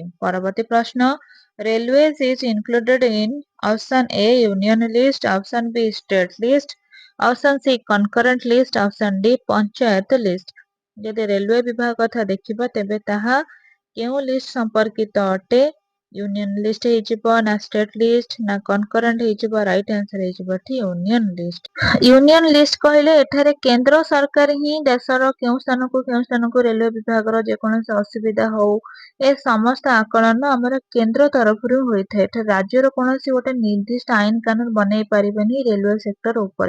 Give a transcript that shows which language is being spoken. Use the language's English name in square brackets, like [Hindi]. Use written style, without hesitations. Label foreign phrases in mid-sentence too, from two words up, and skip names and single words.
[Odia] ପରବର୍ତ୍ତୀ ପ୍ରଶ୍ନ [English] Railways is included in option A union list, option B state list, option C concurrent list, option D पंचायत list। [Odia] ଯଦି ରେଲୱେ ବିଭାଗ କଥା ଦେଖିବା ତେବେ ତାହା କେଉଁ ଲିଷ୍ଟ ସମ୍ପର୍କିତ ଅଟେ [English] union list [Odia] ହେଇଯିବ ନା [English] state list [Odia] ନା କନକରେଣ୍ଟ ହେଇଯିବ [English] right answer [Odia] ହେଇଯିବ ଏଠି [English] union list. union list [Odia] କହିଲେ ଏଠାରେ କେନ୍ଦ୍ର ସରକାର ହିଁ ଦେଶର କେଉଁ ସ୍ଥାନକୁ ରେଲୱେ ବିଭାଗର ଯେକୌଣସି ଅସୁବିଧା ହଉ ଏ ସମସ୍ତ ଆକଳନ ଆମର କେନ୍ଦ୍ର ତରଫରୁ ହୋଇଥାଏ ଏଠାରେ ରାଜ୍ୟର କୌଣସି ଗୋଟେ ନିର୍ଦ୍ଦିଷ୍ଟ ଆଇନ କାନୁନ ବନେଇ ପାରିବେନି [English] railway sector [Odia] ଉପରେ।